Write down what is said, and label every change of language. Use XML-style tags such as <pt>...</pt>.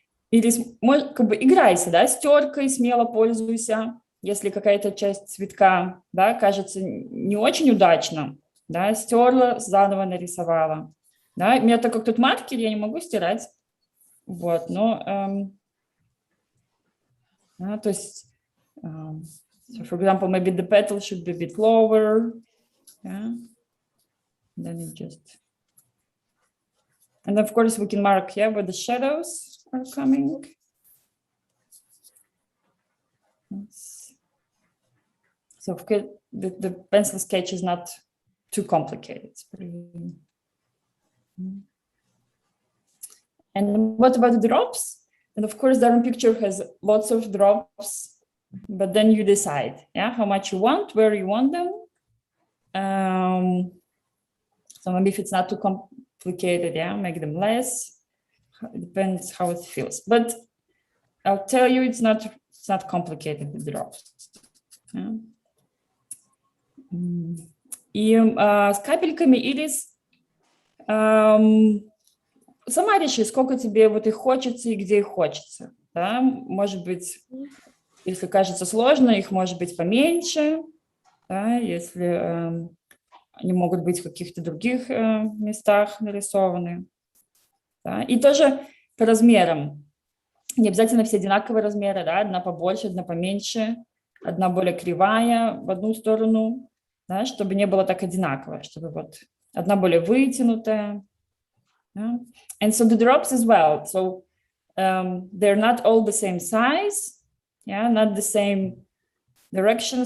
<ru>Или как бы играйся, да, с теркой, смело пользуйся. Если какая-то часть цветка, да, кажется не очень удачно, да, стерла, заново нарисовала. Да, у меня так как тут маркер, я не могу стирать. Вот, но, да, то есть,</ru> <en>so for example, maybe the petal should be a bit lower, yeah, then you just And of course, we can mark, yeah, where the shadows are coming. Yes. So the pencil sketch is not too complicated. It's pretty... And what about the drops? And of course, the picture has lots of drops, but then you decide, yeah, how much you want, where you want them. So maybe if it's not too complicated, yeah, make them less. It depends how it feels. But I'll tell you, it's not complicated, the drops. Yeah.</en> <ru>И с капельками, Ирис, сама реши, сколько тебе вот их хочется и где их хочется. Да? Может быть, если кажется сложно, их может быть поменьше, да? Если они могут быть в каких-то других местах нарисованы. Да? И тоже по размерам. Не обязательно все одинаковые размеры, да? Одна побольше, одна поменьше, одна более кривая в одну сторону, да? Чтобы не было так одинаково, чтобы вот одна более вытянутая.</ru> <en>Yeah. And so the drops as well. So they're not all the same size, yeah, not the same direction.</en>